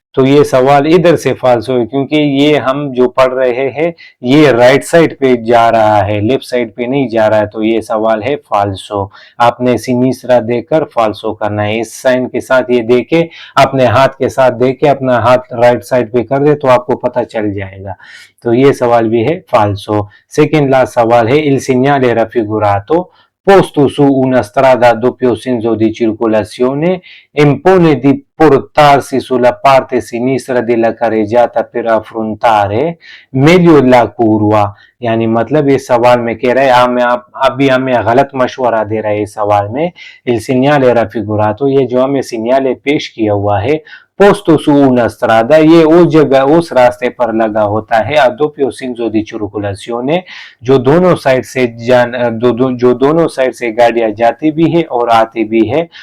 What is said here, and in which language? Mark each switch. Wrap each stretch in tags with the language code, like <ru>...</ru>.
<hi>तो ये सवाल इधर से फाल्सो है, क्योंकि ये हम जो पढ़ रहे हैं ये राइट साइड पे जा रहा है, लेफ्ट साइड पे नहीं जा रहा है, तो ये सवाल है फाल्सो। आपने सिनिस्त्रा देकर फाल्सो करना है, इस साइन के साथ ये देके अपने हाथ के साथ देके अपना हाथ राइट साइड पे कर दे तो आपको पता चल जाएगा। तो ये सवाल भी है फाल्सो। सेकेंड लास्ट सवाल है</hi> <it>il segnale raffigurato posto su una strada a doppio senso di circolazione impone di portarsi sulla parte sinistra della carreggiata per affrontare meglio la curva।</it> <hi>यानी मतलब इस सवाल में कह रहे हैं अभी हमें गलत मशवरा दे रहा है इस सवाल में।</hi> <it>il segnale raffigurato,</it> <hi>ये जो हमें सिग्नाले पेश किया हुआ है, पोस्तो</hi> <it>su una strada,</it> <hi>ये उस जगह उस रास्ते पर लगा होता है</hi> <it>a doppio senso di circolazione,</it> <hi>जो दोनों साइड से जो दोनों साइड से गाड़ियां जाती भी है और आती भी है।</hi>